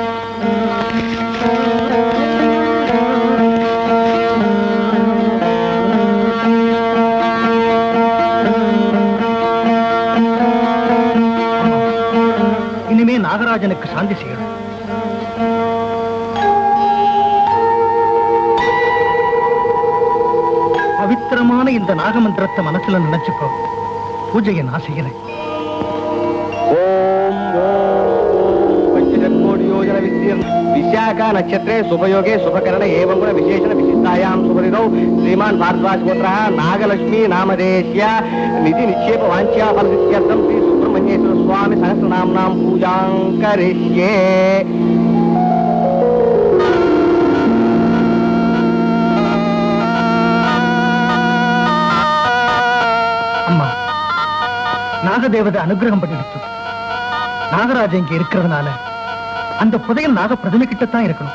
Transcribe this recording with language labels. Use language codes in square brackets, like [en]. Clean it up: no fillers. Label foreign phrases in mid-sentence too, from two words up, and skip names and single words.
[ta] இனிமே நாகராஜனுக்கு சாந்தி செய்யணும். பவித்திரமான இந்த நாகமந்திரத்தை மனசுல நினைச்சுக்கோ. பூஜையை நான் செய்யறேன். [sa] विशाखा नक्षत्रे शुभयोगे शुभकरण एवं गुण विशेषण विशिष्टायां शुभरिदौ श्रीमान भारद्वाज गोत्रः नागलक्ष्मी नामधेयस्य निधि निक्षेप वांछा फलसिद्ध्यर्थं श्री सुब्रह्मण्येश्वर स्वामी सहस्रनाम्नां पूजां करिष्ये. [ta] அம்மா, நாகதேவதை அனுகிரகம் பண்ணிடுச்சு. நாகராஜன் இங்க இருக்கிறதுனால அந்த புதையல் நாக பிரதிமை கிட்டத்தான் இருக்கணும்.